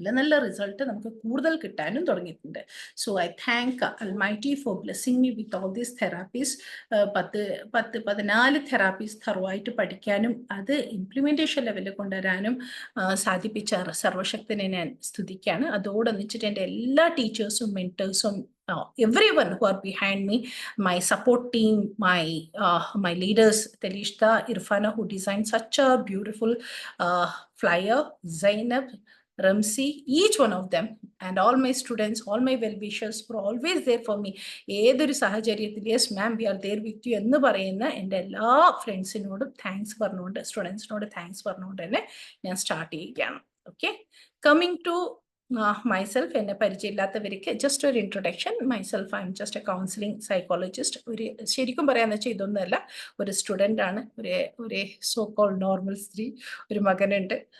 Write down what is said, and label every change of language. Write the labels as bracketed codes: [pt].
[ml] നല്ല റിസൾട്ട് നമുക്ക് കൂടുതൽ കിട്ടാനും തുടങ്ങിയിട്ടുണ്ട്. [en] So I thank almighty for blessing me with all these therapies. [ml] 14 therapies തറവായിട്ട് പഠിക്കാനും അത് ഇംപ്ലിമെൻറ്റേഷൻ ലെവലിൽ കൊണ്ടുവരാനും സാധിപ്പിച്ച സർവശക്തനെ ഞാൻ സ്തുതിക്കുകയാണ്. അതോടൊന്നിച്ചിട്ട് എൻ്റെ എല്ലാ ടീച്ചേഴ്സും മെൻറ്റേഴ്സും [en] everyone who are behind me, my support team, my leaders, Telishta, Irfana, who designed such a beautiful flyer, Zainab, Ramsi, each one of them, and all my students, all my well-wishers were always there for me. [ml] ഏതൊരു സാഹചര്യത്തിൽ [en] yes ma'am we are there with you [ml] എന്ന് പറയുന്ന എൻ്റെ എല്ലാ ഫ്രണ്ട്സിനോടും thanks പറഞ്ഞുകൊണ്ട്, സ്റ്റുഡൻസിനോട് thanks പറഞ്ഞുകൊണ്ട് തന്നെ ഞാൻ സ്റ്റാർട്ട് ചെയ്യുകയാണ്. ഓക്കെ, [en] coming to myself, [ml] എന്നെ പരിചയമില്ലാത്തവർക്ക് ജസ്റ്റ് ഒരു introduction. [en] Myself, I am just a counselling psychologist. [ml] ശരിക്കും പറയാന്ന് വെച്ചാൽ ഇതൊന്നുമല്ല, ഒരു സ്റ്റുഡൻ്റ് ആണ്, ഒരു സോ കോൾ നോർമൽ സ്ത്രീ, ഒരു മകനുണ്ട്.